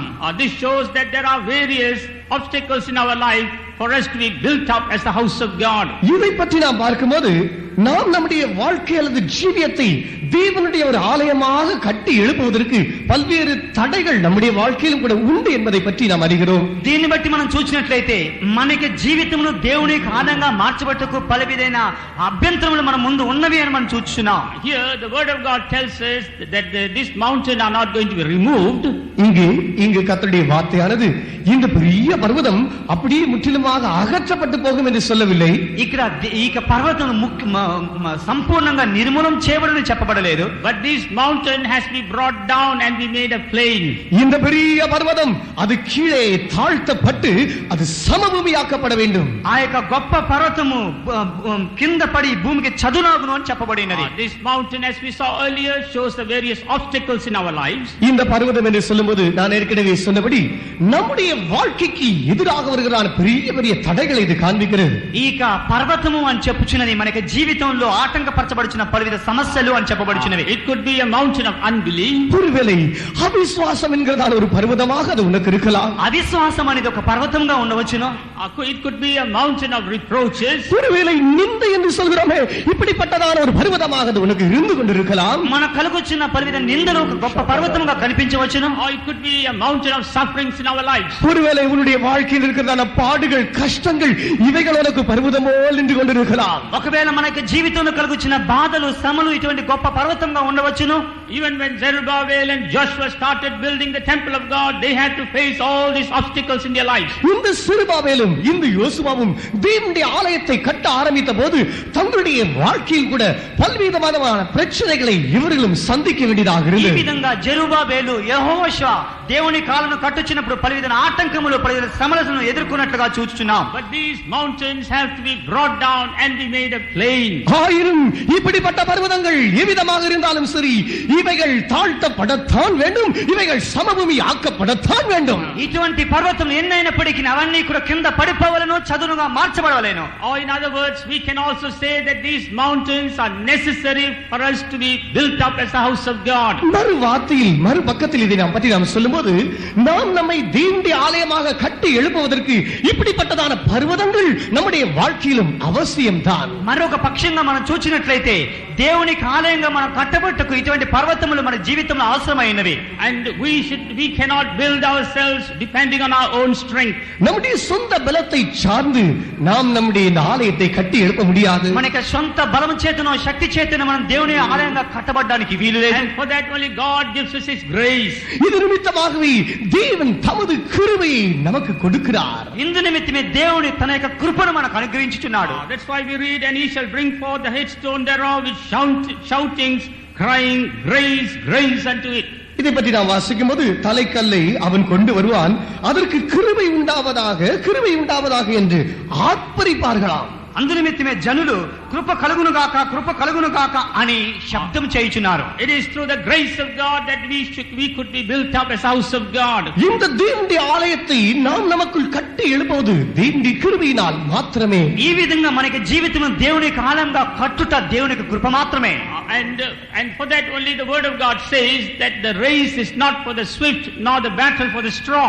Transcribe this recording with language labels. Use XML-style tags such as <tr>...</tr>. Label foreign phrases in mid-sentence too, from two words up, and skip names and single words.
<en>This shows that there are various obstacles in our life for us to be built up as the house of God.</en> <ta>இதை பற்றி நாம் பார்க்கும்போது நாம் நம்முடைய வாழ்க்கை அல்லது ஜீவியத்தை தேவனுடைய ஒரு ஆலயமாக கட்டி எழுப்புவதற்கு பல்வேறு தடைகள் நம்முடைய வாழ்க்கையிலும் கூட உண்டு என்பதை பற்றி நாம் அறிகிறோம்.</ta> <te>దీన్ని బట్టి మనం చూసినట్లయితే మనకి జీవితంలో దేవునికి ఆనందంగా మార్చబట్టకు పలువిధైన అభ్యంతరములు మన ముందు ఉన్నవి అని మనం చూస్తున్నాం.</te> <en>Here the word of God tells us that this mountain are not going to be removed.</en> <ta>இங்கு கர்த்தருடைய வார்த்தையானது இந்த பெரிய பர்வதம் அப்படியே முற்றிலுமாக அகற்றப்பட்டு போகும் என்று சொல்லவில்லை.</ta> <te>ఇక్కడ ఈ పర్వతం సంపూర్ణంగా నిర్మూలం చేయబడని చెప్పబడలేదు.</te> <en>But this mountain has been brought down and be made a plain.</en> <ta>இந்த பெரிய பர்வதம் அது கீழே தாழ்த்தப்பட்டு அது சமபூமியாக்கப்பட வேண்டும்.</ta> <te>ఆ యొక్క గొప్ప పర్వతము కింద పడి భూమికి చదునాగును అని చెప్పబడినది.</te> <en>This mountain, as we saw earlier, shows the various obstacles in our lives.</en> <ta>இந்த பர்வதம் என்று சொல்லும்போது நான் ஏற்கனவே சொன்னபடி நம்முடைய வாழ்க்கைக்கு எதிராக வருகிறான பெரிய பெரிய தடைகளை இது காண்பிக்கிறது.</ta> <te>ఈ పర్వతము అని చెప్పుచున్నది మనకి జీవితం జీవితంలో ఆటంకపరచబడుచున్న పలువిధ సమస్యలు అని చెప్పబడుచున్నవి.</te> <en>It could be a mountain of unbelief.</en> <ta>ஒருவேளை அவிசுவாசம் என்கிறதான ஒரு பர்வதமாக அது உனக்கு இருக்கலாம்.</ta> <te>అవిశ్వాసం అనేది ఒక పర్వతంగా ఉండవచ్చును.</te> <en>It could be a mountain of reproaches.</en> <ta>ஒருவேளை நிந்தை என்று சொல்கிறோமே, இப்படிப்பட்டதான ஒரு பர்வதமாக அது உனக்கு இருந்து கொண்டிருக்கலாம்.</ta> <te>మన కలుగుచున్న పలువిధ నిందలు ఒక గొప్ప పర్వతంగా కనిపించవచ్చును.</te> <en>Or it could be a mountain of sufferings in our lives.</en> <ta>ஒருவேளை உன்னுடைய வாழ்க்கையில் இருக்கிறதான பாடுகள், கஷ்டங்கள், இவைகள் உனக்கு பர்வதம் போல் நின்று கொண்டிருக்கலாம்.</ta> <te>ఒకవేళ మనకి జీవితంలో కలుగుచున్న బాధలు, శ్రమలు ఇటువంటి గొప్ప పర్వతంగా ఉండవచ్చును.</te> <en>Even when Zerubbabel and Joshua started building the temple of God, they had to face all these obstacles in their lives.</en> <ta>இந்த செருபாபேலும் இந்த யோசுவாவும் தேவனுடைய ஆலயத்தை கட்ட ஆரம்பித்த போது தங்களுடைய வாழ்க்கையில் கூட பல்வேறுமான பிரச்சனைகளை இவர்களும் சந்திக்க வேண்டியதாக</ta> <te>ఈ</te> <ta>இருந்தது.</ta> <te>విధంగా జెరుబాబేలు, యెహోషువ దేవుని కాలంలో కట్టుచున్నప్పుడు పలువిధ ఆటంకములు, పలువిధ శ్రమలను ఎదుర్కొన్నట్లుగా చూస్తున్నాం.</te> <en>But these mountains have to be brought down and be made a plain.</en> <ta>ஆயினும் இப்படிப்பட்ட பர்வதங்கள் எவ்விதமாக இருந்தாலும் சரி, இவைகள் தாழ்த்தப்படத்தான் வேண்டும், இவைகள் சமபூமி ஆக்கப்படத்தான் வேண்டும்.</ta> <te>ఇటువంటి పర్వతం ఎన్నైనప్పటికీ అవన్నీ కూడా కింద పడిపోవలను, చదునుగా మార్చబడవలేను.</te> <en>Or in other words, we can also say that these mountains are necessary for us to be built up as a house of God.</en> <ta>மறு வார்த்தையில் மறுபக்கத்தில் இதை நாம் பற்றி நாம் சொல்லும்போது, நாம் நம்மை தேவனுடைய ஆலயமாக கட்டி எழுப்புவதற்கு இப்படிப்பட்டதான பர்வதங்கள் நம்முடைய வாழ்க்கையிலும் அவசியம்தான்.</ta> <te>మరొక పక్షంగా మనం చూచినట్లయితే దేవునికి ఆలయంగా మనం కట్టబట్టుకు ఇటువంటి పర్వతములు మన జీవితంలో అవసరమైనవి.</te> <en>And we cannot build ourselves depending on our own strength.</en> <ta>நம்முடைய சொந்த பலத்தை சார்ந்து நாம் நம்முடைய இந்த ஆலயத்தை கட்டி எழுப்ப முடியாது.</ta> <te>మనకి సొంత బలము చేతనో శక్తి చేతనో మనం దేవుని ఆలయంగా కట్టబడడానికి వీలు లేదు.</te> <en>And for that only God gives us His grace.</en> <ta>இது நிமித்தமாகவே தேவன் தமது கிருபையை நமக்கு கொடுக்கிறார்.</ta> <te>ఇందు నిమిత్తమే దేవుని తన యొక్క కృపను మనకు అనుగ్రహించుచున్నాడు.</te> <en>That's why we read, and He shall bring forth the headstone thereof with shoutings, crying, grace, grace unto it.</en> <ta>இதை பற்றி நாம் வாசிக்கும் போது, தலைக்கல்லை அவன் கொண்டு வருவான், அதற்கு கிருபை உண்டாவதாக, கிருபை உண்டாவதாக என்று ஆர்ப்பரிப்பார்களாம்.</ta> <te>అందు నిమిత్తమే జనులు కృప కలుగును గాక, కృప కలుగును గాక అని శబ్దం చేయుచున్నారు.</te> <en>It is through the grace of God that we could be built up as house of God.</en> <ta>இந்த தேவனுடைய ஆலயத்தை நாம் நமக்குள் கட்டி எழுப்புவது தேவனுடைய கிருபையினால் மாத்திரமே.</ta> <te>ఈ విధంగా మనకి జీవితం దేవుని ఆలయంగా కట్టుట దేవుని కృప మాత్రమే.</te> <en>And for that only the word of God says that the race is not for the swift nor the battle for the strong.</en>